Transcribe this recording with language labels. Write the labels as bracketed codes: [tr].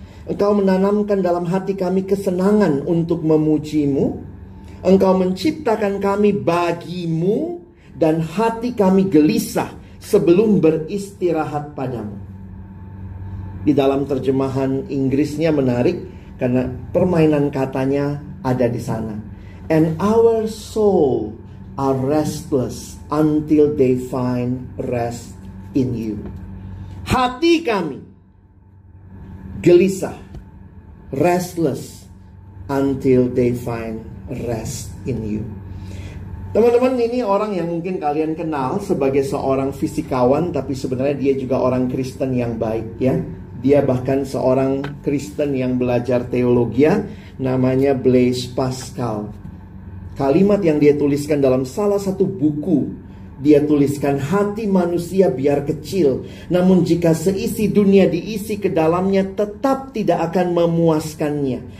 [id] Engkau menanamkan dalam hati kami kesenangan untuk memujimu. Engkau menciptakan kami bagimu. Dan hati kami gelisah sebelum beristirahat padamu. Di dalam terjemahan Inggrisnya menarik karena permainan katanya ada di sana. [en] And our soul are restless until they find rest in you. [id] Hati kami gelisah, [en] restless until they find rest in you. [id] Teman-teman, ini orang yang mungkin kalian kenal sebagai seorang fisikawan, tapi sebenarnya dia juga orang Kristen yang baik ya. Dia bahkan seorang Kristen yang belajar teologi, namanya Blaise Pascal. Kalimat yang dia tuliskan dalam salah satu buku, dia tuliskan, hati manusia biar kecil, namun jika seisi dunia diisi ke dalamnya tetap tidak akan memuaskannya.